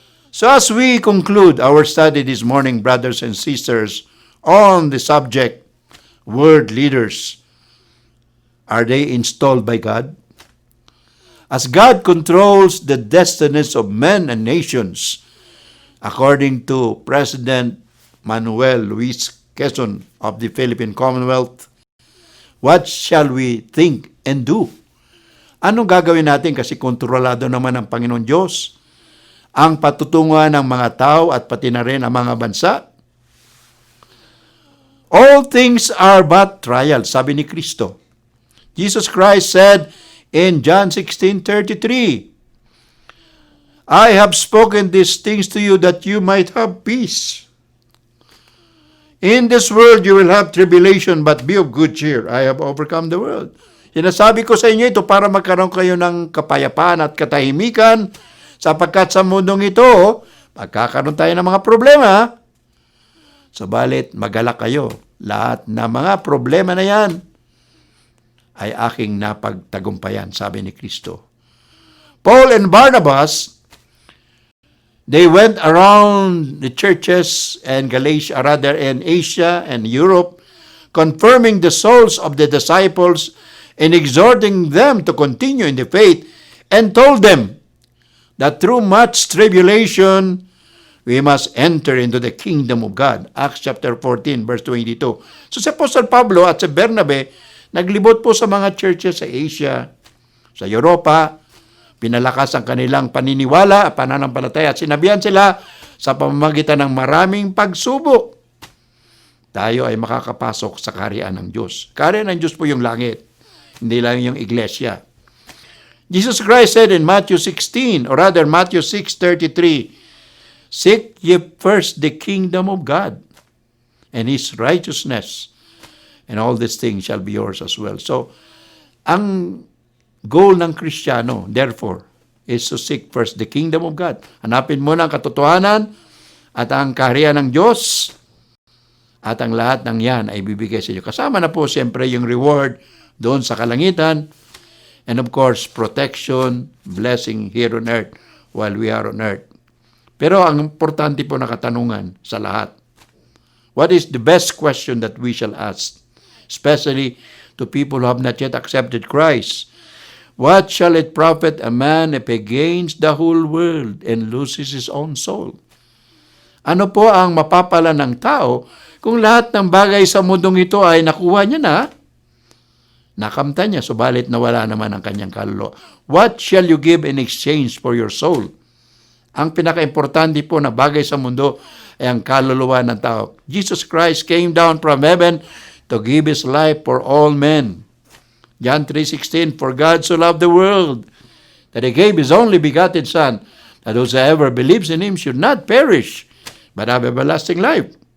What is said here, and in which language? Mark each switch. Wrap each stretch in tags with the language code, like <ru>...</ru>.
<en>So as we conclude our study this morning, brothers and sisters, on the subject, world leaders, are they installed by God? As God controls the destinies of men and nations, according to President Manuel Luis Quezon of the Philippine Commonwealth, what shall we think and do?</en> <tl>Anong gagawin natin kasi kontrolado naman ng Panginoon Diyos ang patutunguhan ng mga tao at pati na rin ang mga bansa?</tl> <en>All things are but trials,</en> <tl>sabi ni Kristo.</tl> <en>Jesus Christ said in John 16:33, I have spoken these things to you that you might have peace. In this world you will have tribulation, but be of good cheer. I have overcome the world.</en> <tl>Sinasabi ko sa inyo ito para magkaroon kayo ng kapayapaan at katahimikan, sapagkat sa mundong ito, magkakaroon tayo ng mga problema. Subalit, magalak kayo. Lahat na mga problema na yan ay aking napagtagumpayan, sabi ni Kristo.</tl> <en>Paul and Barnabas, they went around the churches and in Asia and Europe, confirming the souls of the disciples and exhorting them to continue in the faith, and told them that through much tribulation, we must enter into the kingdom of God. Acts chapter 14, verse 22.</en> <tl>So si Apostle Pablo at si Bernabe, naglibot po sa mga churches sa Asia, sa Europa, pinalakas ang kanilang paniniwala at pananampalataya at sinabihan sila sa pamamagitan ng maraming pagsubok, tayo ay makakapasok sa kaharian ng Diyos. Kaharian ng Diyos po yung langit, hindi lang yung iglesia.</tl> <en>Jesus Christ said in Matthew 16, or rather Matthew 6:33, seek ye first the kingdom of God and His righteousness, and all these things shall be yours as well. So,</en> <tl>ang goal ng Kristiyano,</tl> <en>therefore, is to seek first the kingdom of God.</en> <tl>Hanapin mo ang katotohanan at ang kaharian ng Diyos, at ang lahat ng yan ay bibigay sa iyo. Kasama na po siyempre yung reward doon sa kalangitan,</tl> <en>and of course, protection, blessing here on earth</en> <tl>while we are on earth. Pero ang importante po na katanungan sa lahat,</tl> <en>what is the best question that we shall ask, especially to people who have not yet accepted Christ? What shall it profit a man if he gains the whole world and loses his own soul?</en> <tl>Ano po ang mapapala ng tao kung lahat ng bagay sa mundong ito ay nakuha niya na, nakamta niya, subalit nawala naman ang kanyang kaluluwa?</tl> <en>What shall you give in exchange for your soul?</en> <tl>Ang pinaka-importante po na bagay sa mundo ay ang kaluluwa ng tao.</tl> <en>Jesus Christ came down from heaven to give His life for all men. John 3:16, for God so loved the world that He gave His only begotten Son, that whosoever believes in Him should not perish, but have everlasting life.</en>